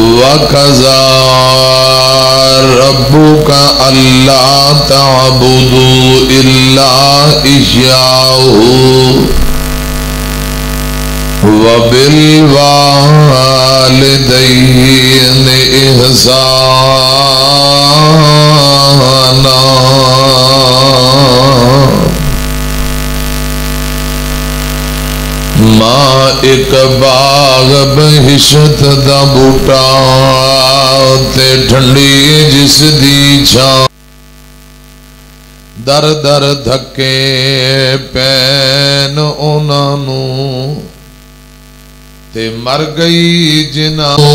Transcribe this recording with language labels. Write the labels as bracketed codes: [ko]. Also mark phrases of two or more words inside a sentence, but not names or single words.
[ar] وَقَضَى رَبُّكَ أَلَّا تَعْبُدُوا إِلَّا إِيَّاهُ وَبِالْوَالِدَيْنِ [pa] إِحْسَانًا ماں ایک باغ بہشت دا بوٹا تے ٹھنڈی جس دی چھاں در در دھکے پین انہاں نوں تے مر گئی جنہاں